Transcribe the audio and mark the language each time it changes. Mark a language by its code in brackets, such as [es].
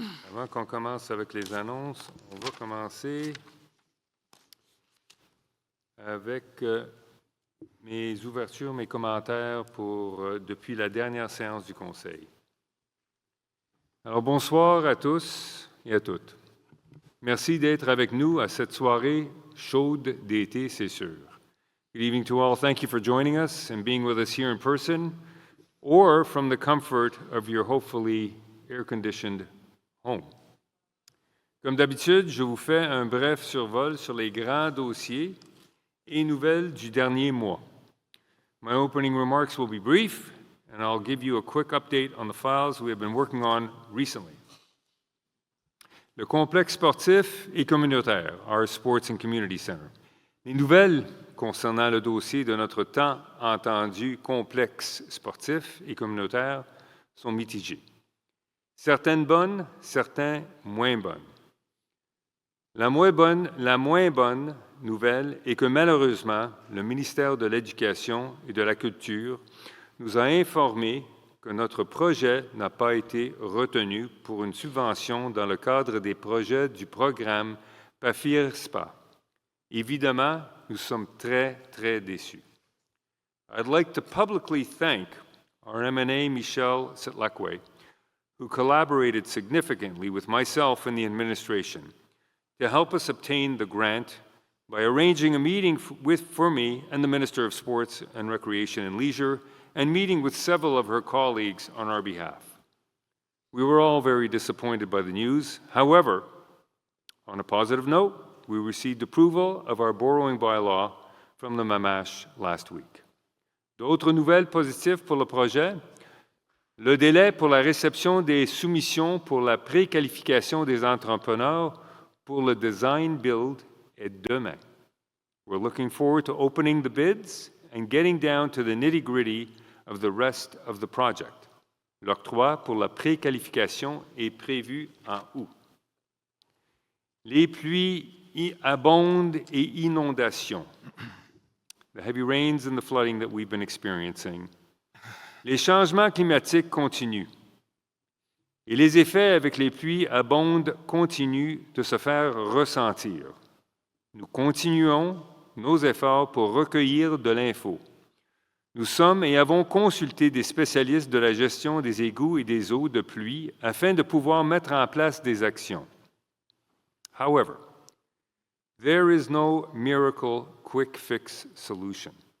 [fr] Avant qu'on commence avec les annonces, on va commencer avec mes ouvertures, mes commentaires depuis la dernière séance du Conseil. Alors, bonsoir à tous et à toutes. Merci d'être avec nous à cette soirée chaude d'été, c'est sûr. [en] Good evening to all. Thank you for joining us and being with us here in person or from the comfort of your hopefully air-conditioned home. [fr] Comme d'habitude, je vous fais un bref survol sur les grands dossiers et nouvelles du dernier mois. [en] My opening remarks will be brief, and I'll give you a quick update on the files we have been working on recently. [fr] Le complexe sportif et communautaire, [en] our Sports and Community Center. [fr] Les nouvelles concernant le dossier de notre tant entendu complexe sportif et communautaire sont mitigées. Certaines bonnes, certaines moins bonnes. La moins bonne nouvelle est que malheureusement, le ministère de l'Éducation et de la Culture nous a informé que notre projet n'a pas été retenu pour une subvention dans le cadre des projets du programme PAFIR-SPA. Évidemment, nous sommes très, très déçus. [en] I'd like to publicly thank our M&A, Michelle Sitlakwe, who collaborated significantly with myself and the administration to help us obtain the grant by arranging a meeting for me and the Minister of Sports and Recreation and Leisure and meeting with several of her colleagues on our behalf. We were all very disappointed by the news. However, on a positive note, we received approval of our borrowing bylaw from the MAMASH last week. [fr] D'autres nouvelles positives pour le projet? Le délai pour la réception des soumissions pour la préqualification des entrepreneurs pour le design build est demain. [en] We're looking forward to opening the bids and getting down to the nitty-gritty of the rest of the project. [fr] L'octroi pour la préqualification est prévu en août. Les pluies abondent et inondations. [en] The heavy rains and the flooding that we've been experiencing. [fr] Les changements climatiques continuent. Et les effets avec les pluies abondent continuent de se faire ressentir. Nous continuons nos efforts pour recueillir de l'info. Nous sommes et avons consulté des spécialistes de la gestion des égouts et des eaux de pluie afin de pouvoir mettre en place des actions. [en] However, there is no miracle quick fix solution.